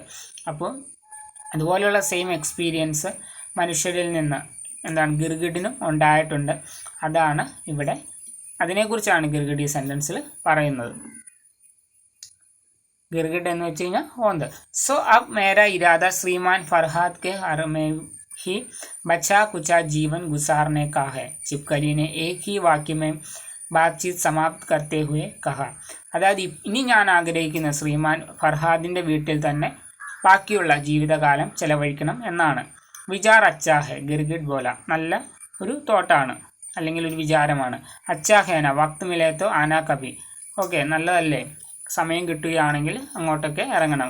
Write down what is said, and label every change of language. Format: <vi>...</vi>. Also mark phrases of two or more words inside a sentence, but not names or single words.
<ml>അപ്പോൾ അതുപോലെയുള്ള</ml> <en>same experience</en> <ml>മനുഷ്യരിൽ നിന്ന് എന്താണ് ഗിർഗിട്ടിനും ഉണ്ടായിട്ടുണ്ട്. അതാണ് ഇവിടെ, അതിനെക്കുറിച്ചാണ് ഗിർഗിട്ട് ഈ സെൻറ്റൻസിൽ പറയുന്നത്. ഗിർഗിട്ട് എന്ന് വെച്ച് കഴിഞ്ഞാൽ ഓന്ത്.</ml> <hi>सो अब मेरा इरादा श्रीमान फ़रहाद के हर में ही बचा कुचा जीवन गुजारने का है, चिपकली ने एक ही वाक्य में बातचीत समाप्त करते हुए कहा.</hi> <ml>അതായത് ഇനി ഞാൻ ആഗ്രഹിക്കുന്ന ശ്രീമാൻ ഫർഹാദിൻ്റെ വീട്ടിൽ തന്നെ ബാക്കിയുള്ള ജീവിതകാലം ചെലവഴിക്കണം എന്നാണ്.</ml> <hi>विचार अच्छा है गिरगिट बोला,</hi> <ml>നല്ല ഒരു തോട്ടാണ് അല്ലെങ്കിൽ ഒരു വിചാരമാണ്.</ml> <hi>अच्छा है न वक़्त मिले तो आना कभी,</hi> <ml>ഓക്കെ നല്ലതല്ലേ, സമയം കിട്ടുകയാണെങ്കിൽ അങ്ങോട്ടൊക്കെ ഇറങ്ങണം.</ml>